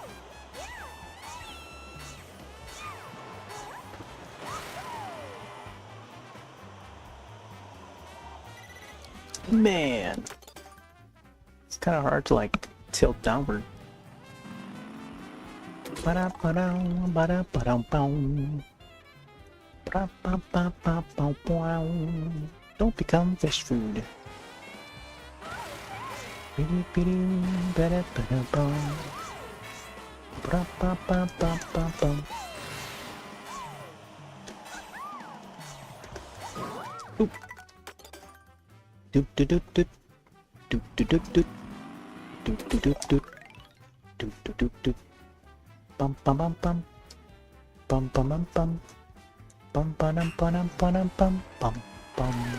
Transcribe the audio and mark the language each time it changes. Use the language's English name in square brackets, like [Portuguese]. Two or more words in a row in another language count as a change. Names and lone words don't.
[English] Man, it's kind of hard to like tilt downward. Don't become fish food. Oop. Doop doop doop doop doop doop doop doop doop doop doop doop doop doop doop bum bum bum bum bum bum bum bum bum bum bum bum bum bum bum.